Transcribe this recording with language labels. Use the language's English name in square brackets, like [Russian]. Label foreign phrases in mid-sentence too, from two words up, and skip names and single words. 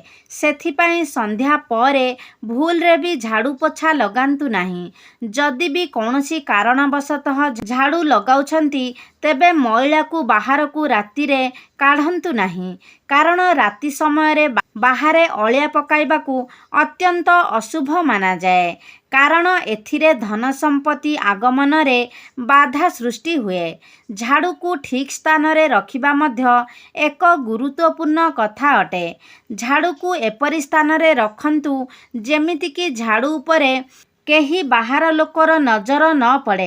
[Odia] ସେଥିପାଇଁ ସନ୍ଧ୍ୟା ପରେ ଭୁଲ ରେ ଭି ଝାଡ଼ୁ ପୋଛା ଲଗାନ୍ତୁ ନାହିଁ। ଯଦି ଭି କୌଣସି କାରଣବଶତଃ ଝାଡ଼ୁ ଲଗାଉଛନ୍ତି ତେବେ ମଇଳା କୁ ବାହାର କୁ ରାତି ରେ କାଢ଼ନ୍ତୁ ନାହିଁ, କାରଣ ରାତି ସମୟ ରେ ବାହାରେ ଅଳିଆ ପକାଇବାକୁ ଅତ୍ୟନ୍ତ ଅଶୁଭ ମାନା ଯାଏ। କାରଣ ଏଥିରେ ଧନ ସମ୍ପତ୍ତି ଆଗମନରେ ବାଧା ସୃଷ୍ଟି ହୁଏ। ଝାଡ଼ୁକୁ ଠିକ୍ ସ୍ଥାନରେ ରଖିବା ମଧ୍ୟ ଏକ ଗୁରୁତ୍ୱପୂର୍ଣ୍ଣ କଥା ଅଟେ। ଝାଡ଼ୁକୁ ଏପରି ସ୍ଥାନରେ ରଖନ୍ତୁ ଯେମିତିକି ଝାଡ଼ୁ ଉପରେ କେହି ବାହାର ଲୋକର ନଜର ନ ପଡ଼େ।